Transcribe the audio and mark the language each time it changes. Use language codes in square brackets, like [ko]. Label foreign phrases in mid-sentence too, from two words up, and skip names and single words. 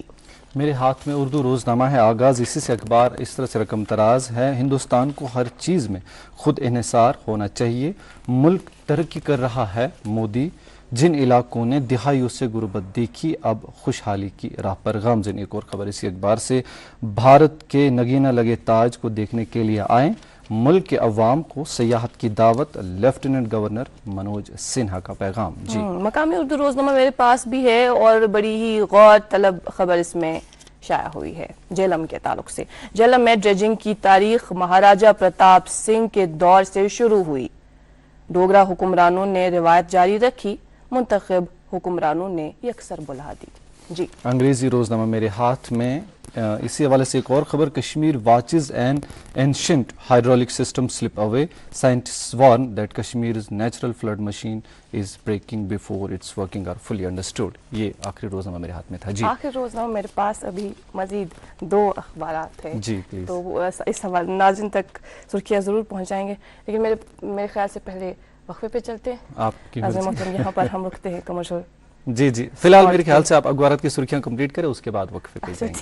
[ur] میرے ہاتھ میں اردو روزنامہ ہے آغاز اسی سے اخبار اس طرح سے رقم تراز ہے ہندوستان کو ہر چیز میں خود انحصار ہونا چاہیے ملک ترقی کر رہا ہے مودی جن علاقوں نے دہائیوں سے غربت دیکھی اب خوشحالی کی راہ پر گامزن. ایک اور خبر اسی اخبار سے بھارت کے نگینہ لگے تاج کو دیکھنے کے لیے آئیں ملک کے عوام کو سیاحت کی دعوت لیفٹیننٹ گورنر منوج سنہا کا پیغام. جی مقامی اردو روزنامہ میرے پاس بھی ہے اور بڑی ہی غور طلب خبر اس میں شائع ہوئی ہے جہلم کے تعلق سے. جہلم میں ڈریجنگ کی تاریخ مہاراجہ پرتاپ سنگھ کے دور سے شروع ہوئی. ڈوگرا حکمرانوں نے روایت جاری رکھی منتخب حکمرانوں نے یکسر بلا دی. جی انگریزی روزنامہ میرے ہاتھ میں اسی حوالے سے ایک اور خبر [en] Kashmir watches an ancient hydraulic system slip away scientists warn that Kashmir's natural flood machine is breaking before its workings are fully understood. [ur] یہ آخری روزنامہ میرے ہاتھ میں تھا. جی آخری روزنامہ میرے پاس ابھی مزید 2 اخبارات ہیں. جی پلیز. تو اس حوالے ناظرین تک سرخیاں ضرور پہنچائیں گے لیکن میرے خیال سے پہلے وقفے پہ چلتے ہیں. آپ کی ناظرین محترم یہاں پر ہم رکتے ہیں کمرشل. جی فی الحال میرے خیال سے آپ اخبارات کی سرخیاں کمپلیٹ کریں اس کے بعد وقفے پہ جائیں گے.